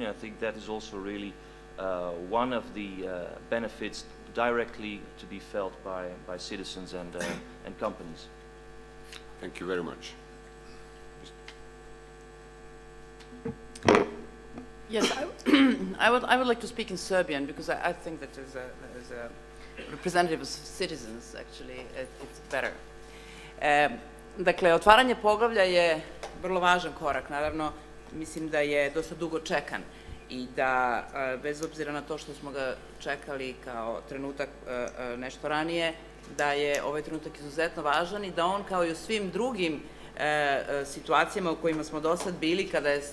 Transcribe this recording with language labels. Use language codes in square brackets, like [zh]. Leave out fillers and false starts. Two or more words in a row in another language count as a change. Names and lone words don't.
[en] I think that is also really one of the benefits directly to be felt by citizens and companies. Thank you very much. Yes, I would like to speak in Serbian because I think that as a representative of citizens, actually, it's better. [sr] Dakle, otvaranje poglavlja je vrlo važan korak. Naravno, mislim da je dosta dugo čekan i da, bez obzira na to što smo ga čekali kao trenutak nešto ranije, da je ovaj trenutak izuzetno važan i da on, kao i u svim drugim situacijama u kojima smo do sad bili, kada je